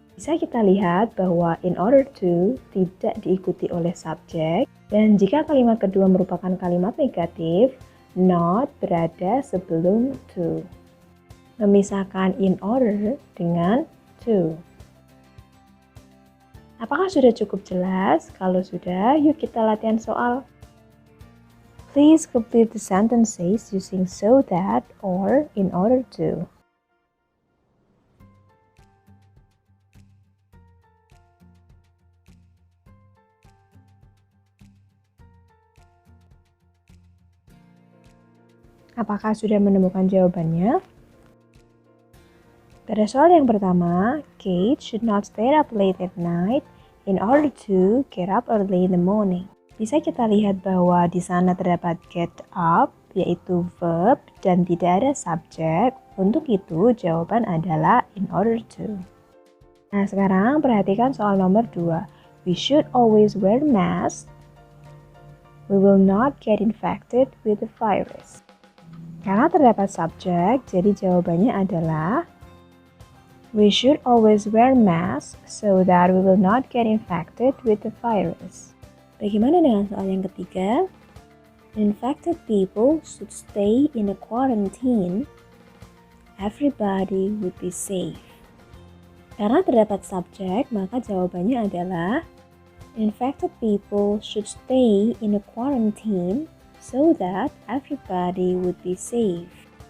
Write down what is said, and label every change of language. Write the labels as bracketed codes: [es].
[id] Bisa kita lihat bahwa in order to tidak diikuti oleh subjek, dan jika kalimat kedua merupakan kalimat negatif, not berada sebelum to. Memisahkan in order dengan to. Apakah sudah cukup jelas? Kalau sudah, yuk kita latihan soal. [en] Please complete the sentences using so that or in order to. [id] Apakah sudah menemukan jawabannya? [en] Pada soal yang pertama, Kate should not stay up late at night in order to get up early in the morning. [id] Bisa kita lihat bahwa di sana terdapat get up, yaitu verb, dan tidak ada subjek. Untuk itu, jawaban adalah in order to. Nah, sekarang perhatikan soal nomor 2. [en] We should always wear mask. We will not get infected with the virus. Karena terdapat subjek, jadi jawabannya adalah we should always wear masks so that we will not get infected with the virus. [id] Bagaimana dengan soal yang ketiga? [en] Infected people should stay in a quarantine. Everybody would be safe. Karena terdapat subjek, maka jawabannya adalah infected people should stay in a quarantine so that everybody would be safe.